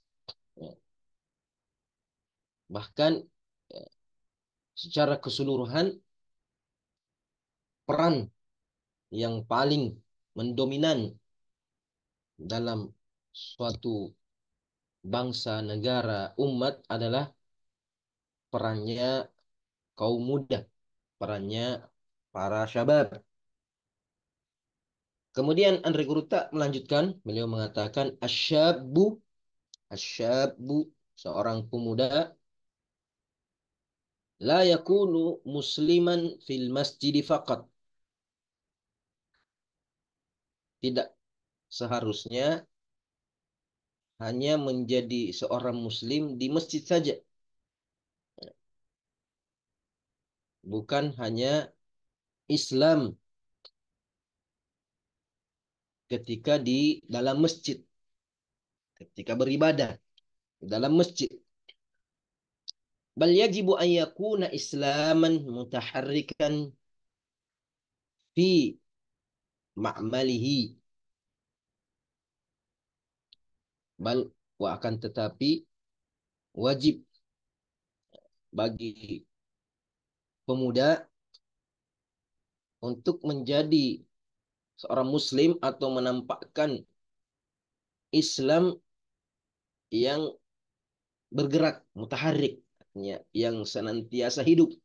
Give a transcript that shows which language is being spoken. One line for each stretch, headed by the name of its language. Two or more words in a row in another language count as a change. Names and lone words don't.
Indonesian: Bahkan secara keseluruhan peran yang paling mendominan dalam suatu bangsa, negara, umat adalah perannya kaum muda, perannya para syabab. Kemudian Andre Gurutta melanjutkan, beliau mengatakan asyabu seorang pemuda
Arabic: لا يكون مسلما في المسجد فقط.
Indonesian: Tidak seharusnya hanya menjadi seorang muslim di masjid saja. Bukan hanya Islam ketika di dalam masjid, ketika beribadah. dalam masjid.
Arabic: بل يجب أن يكون إسلاما متحركا في معمله.
Indonesian: Bal wa akan tetapi wajib bagi pemuda untuk menjadi seorang muslim atau menampakkan Islam yang bergerak, mutaharrik, yang senantiasa hidup